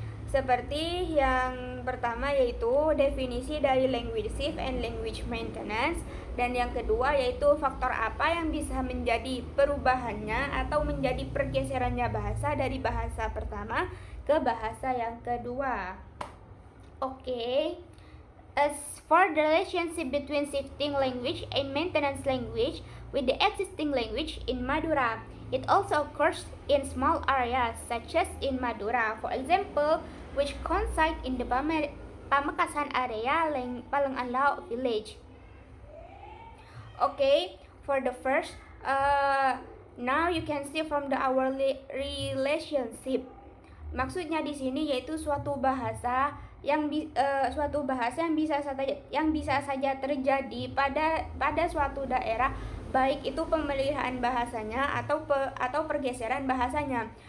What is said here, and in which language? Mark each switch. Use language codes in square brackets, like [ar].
[id] Seperti yang pertama yaitu definisi dari language shift and language maintenance, dan yang kedua yaitu faktor apa yang bisa menjadi perubahannya atau menjadi pergeserannya bahasa dari bahasa pertama ke bahasa yang kedua. Oke. [en] As for the relationship between shifting language and maintenance language with the existing language in Madura, it also occurs in small areas such as in Madura, for example, which coincide in the Pamekasan area Palenganlau village. Okay, for the first, now you can see from the our relationship. [id] Maksudnya di sini yaitu suatu bahasa yang bisa saja terjadi pada suatu daerah, baik itu pemeliharaan bahasanya atau pergeseran bahasanya.